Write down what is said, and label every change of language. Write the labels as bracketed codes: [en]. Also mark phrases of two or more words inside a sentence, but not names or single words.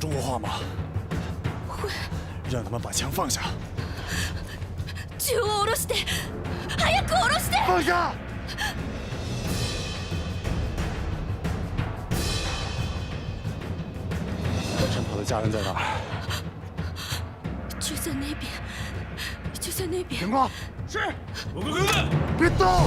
[zh] 话吗？会。让他们把枪放下。 [ja] 銃を下ろして、早く下ろして。 [zh] 放下！陈跑的家人在哪儿？就在那边，就在那边。情况是，我哥哥，别动！